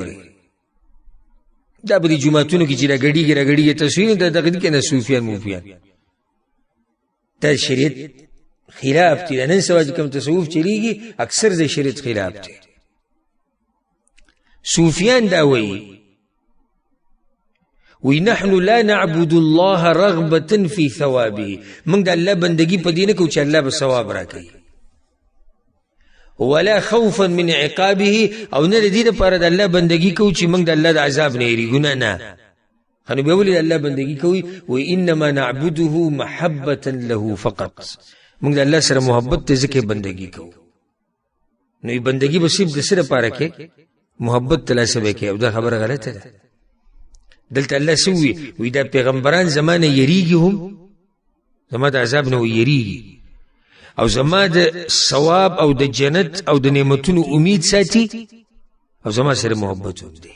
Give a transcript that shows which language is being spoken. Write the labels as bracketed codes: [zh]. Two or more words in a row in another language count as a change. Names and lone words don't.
[ps] ګورې دا به د جوماتونو کې چې راګډېږي تصویر، دا دغه دي که نه صوفیان موفیان. دا شریعت خلاف دی. دا نن سبا چې کوم تصوف چلیږي اکثر د شریعت خلاف دی. صوفیان دا وایي [ar] نحن لا نعبد الله رغبة في ثوابه، [ps] موږ د الله بندگی په دې نه کوو چې الله به ثواب راکوي، [ar] ولا خوفا من عقابه، [ps] او نه د دې دپاره د الله بندگی کوو چې موږ د الله د عذاب نه یېرېږو. نه خو بیا ولې د الله بندگی کوي؟ [ar] انما نعبده محبة له فقط، [ps] موږ د الله سره محبت ته ځکه بندگی کوو. نو بندگی به صرف د څه دپاره کې؟ محبت ته لاسه به کوي. او دا خبره غلطه ده. دلته الله څه وایي؟ دا پیغمبران زما نه یېرېږي، هم زما د عذاب نه یېرېږي، او زما د ثواب او د جنت او د نعمتونو امید ساتي، او زما سره محبت هم دی.